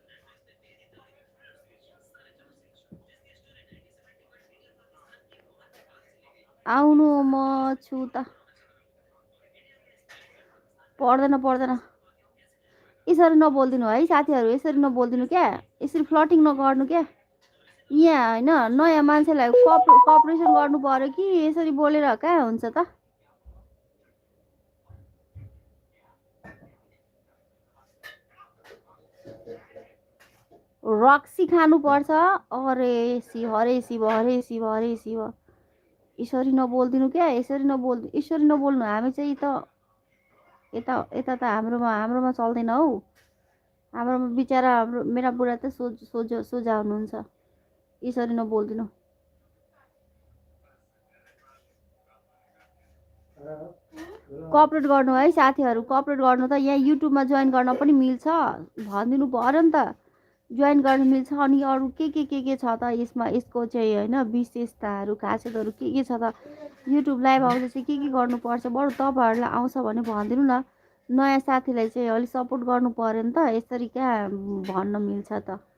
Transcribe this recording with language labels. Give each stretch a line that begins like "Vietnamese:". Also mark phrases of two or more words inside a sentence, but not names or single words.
Nepali: आउनु म छु त पर्दैन यसरी नबोलिदिनु है साथीहरू यसरी नबोलिदिनु क्या यसरी फ्लटिङ नगर्नु क्या यहाँ होइन नयाँ मान्छेलाई कपरेसन गर्नु पर्यो कि यसरी बोलेर कहाँ हुन्छ त रक्सी खानुपर्छ अरे शिव हरे शिव हरे शिव हरे शिव यसरी नबोलिदिनु क्या यसरी नबोल्नु हामी चाहिँ त यता यता त हाम्रोमा चल्दैन हौ हाम्रोमा बिचरा मेरा बुढा त सोझा हुनुहुन्छ यसरी नबोलिदिनु कोअपरेट गर्नु है साथीहरू कोअपरेट गर्नु त यहाँ युट्युबमा जोइन गर्न पनि मिल्छ भनिदिनु पर्यो नि त जोइन गर्न मिल्छ अनि अरू के छ त यसमा यसको चाहिँ होइन विशेषताहरू खासियतहरू के छ त
English: YouTube live
Nepali: आउँदा चाहिँ के गर्नुपर्छ बरु तपाईँहरूलाई आउँछ भने भनिदिनु न नयाँ साथीलाई चाहिँ अलिक सपोर्ट गर्नु पर्यो नि त यसरी क्या भन्न मिल्छ त